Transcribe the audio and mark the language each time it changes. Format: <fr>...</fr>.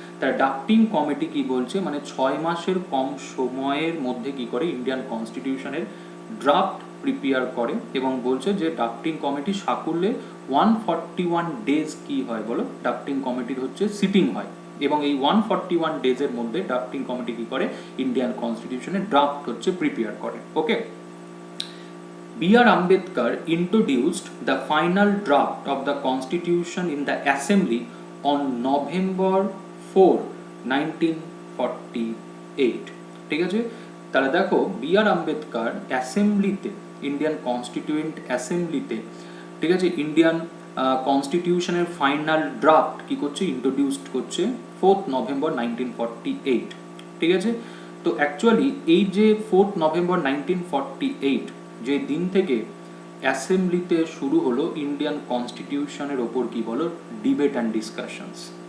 <bn>তার drafting committee কি বলছে, মানে 6 মাসের কম সময়ের মধ্যে কি করে ইন্ডিয়ান কনস্টিটিউশনের ড্রাফট প্রিপেয়ার করে, এবং বলছে যে ড্রাফটিং কমিটি সাকুল্যে 141 ডেজ কি হয় বলো, ড্রাফটিং কমিটির হচ্ছে সিটিং হয়, এবং এই 141 ডেজের মধ্যে ড্রাফটিং কমিটি কি করে ইন্ডিয়ান কনস্টিটিউশনের ড্রাফট হচ্ছে প্রিপেয়ার করে।</bn> <en>ওকে, B.R. Ambedkar introduced the final draft of the constitution in the assembly on November 4, 1948.</en> <bn>ঠিক আছে, তাহলে দেখো B.R. আম্বেদকর অ্যাসেম্বলিতে, ইন্ডিয়ান কনস্টিটিউয়েন্ট অ্যাসেম্বলিতে, ঠিক আছে, ইন্ডিয়ান কনস্টিটিউশনের ফাইনাল ড্রাফট কি করছে, ইন্ট্রোডিউসড করছে 4 নভেম্বর 1948। ঠিক আছে, তো অ্যাকচুয়ালি এই যে 4 নভেম্বর 1948 যে দিন থেকে অ্যাসেম্বলিতে শুরু হলো ইন্ডিয়ান কনস্টিটিউশনের ওপর কি বলো ডিবেট অ্যান্ড ডিসকাশনস।</bn>